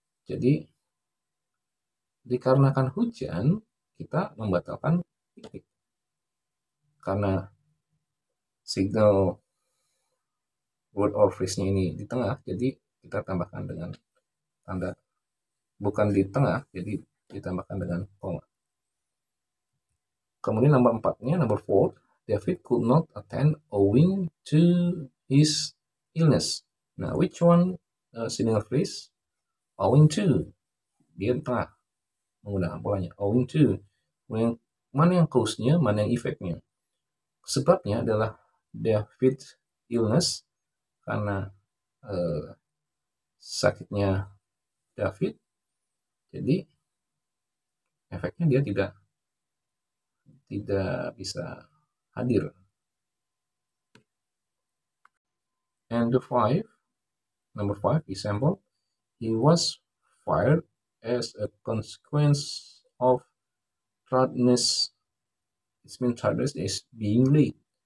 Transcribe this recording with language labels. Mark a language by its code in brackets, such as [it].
[id] Jadi dikarenakan hujan, kita membatalkan piknik. Karena [en] signal word or phrase- [id] nya ini di tengah, jadi kita tambahkan dengan tanda bukan di tengah, jadi ditambahkan dengan koma. Kemudian nomor 4-nya, [en] number 4, David could not attend owing to his illness. Nah, which one signal phrase? Owing to. [id] Dia di tengah menggunakan polanya. Owing to. Mana yang cause-nya, mana yang efeknya. Sebabnya adalah David illness, karena sakitnya David, jadi efeknya dia tidak bisa hadir. [en] And number 5 example, he was fired as a consequence of tardiness. It means tardiness is being late.